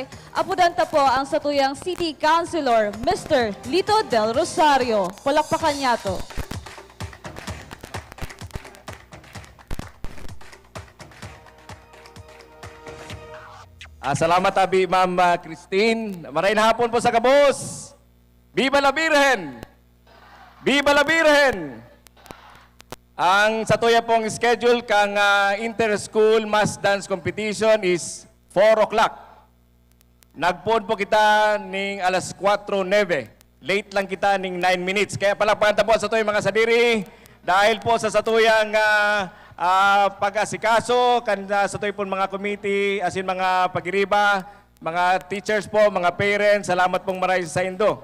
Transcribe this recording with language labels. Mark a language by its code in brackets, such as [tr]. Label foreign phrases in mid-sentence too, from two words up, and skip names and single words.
[bik] Apudanta po ang satuyang [en] City Councilor, [bik] Mr. Lito Del Rosario. Palakpakan niya to. Salamat abi, Ma'am Christine. Maray na hapon po sa Gabos. [es] Viva la Virgen! Viva la Virgen! [bik] Ang satuya pong schedule kang [en] inter-school mass dance competition is 4 o'clock. [bik] Nagpon po kita ning alas 4:09. Late lang kita ning 9 minutes. Kaya palakpakan po sa tuyang mga sadiri dahil po sa satuyang pag-asikaso kanina sa tuyong pong mga committee, asin mga pagiriba, mga teachers po, mga parents, salamat pong maray sa indo.